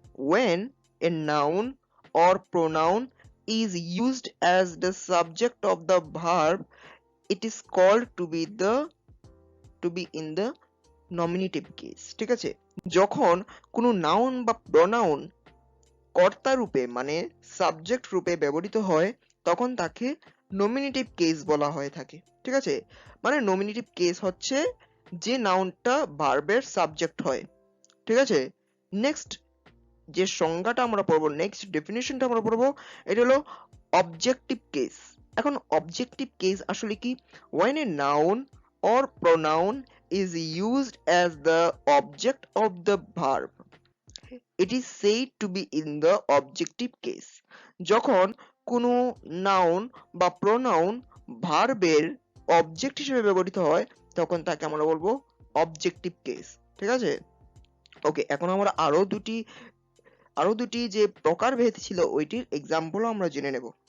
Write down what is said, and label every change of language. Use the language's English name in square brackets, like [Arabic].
[English] When a noun or pronoun is used as the subject of the verb, it is called to be in the nominative case, [Bangla] ঠিক আছে? যখন কোনো noun বা pronoun কর্তা রূপে মানে সাবজেক্ট রূপে ব্যবহৃত হয়, তখন তাকে নমিনেটিভ কেস বলা হয়ে থাকে, ঠিক আছে? মানে নমিনেটিভ কেস হচ্ছে যে নাউনটা ভার্বের সাবজেক্ট হয়, ঠিক আছে? নেক্সট যে সংজ্ঞাটা আমরা পড়বো, নেক্সট ডেফিনিশনটা আমরা পড়বো, এটা হলো অবজেক্টিভ কেস। এখন অবজেক্টিভ কেস আসলে কি? [English] when a noun or pronoun is used as the object of the verb, it is said to be in the objective case। [Bangla] যখন কোনো নাউন বা প্রোনাউন ভার্বের অবজেক্ট হিসেবে ব্যবহৃত হয়, তখন তাকে আমরা বলবো অবজেক্টিভ কেস, ঠিক আছে? ওকে, এখন আমরা আরো দুটি যে প্রকারভেদ ছিল ওইটির এক্সাম্পলও আমরা জেনে নেব।